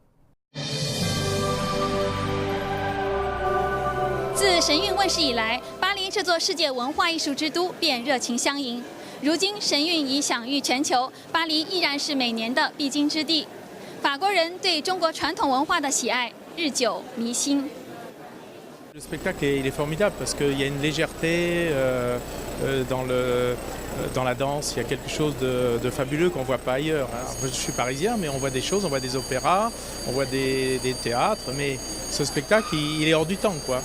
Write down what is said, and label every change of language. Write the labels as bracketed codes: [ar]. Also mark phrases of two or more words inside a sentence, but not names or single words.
[zh] 自神韵问世以来，巴黎这座世界文化艺术之都便热情相迎。如今，神韵已享誉全球，巴黎依然是每年的必经之地。法国人对中国传统文化的喜爱日久弥新。 [fr] Le spectacle il est formidable parce qu'il y a une légèreté dans la danse, il y a quelque chose de fabuleux qu'on ne voit pas ailleurs. Je suis parisien, mais on voit des choses, on voit des opéras, on voit des théâtres, mais ce spectacle il est hors du temps, quoi.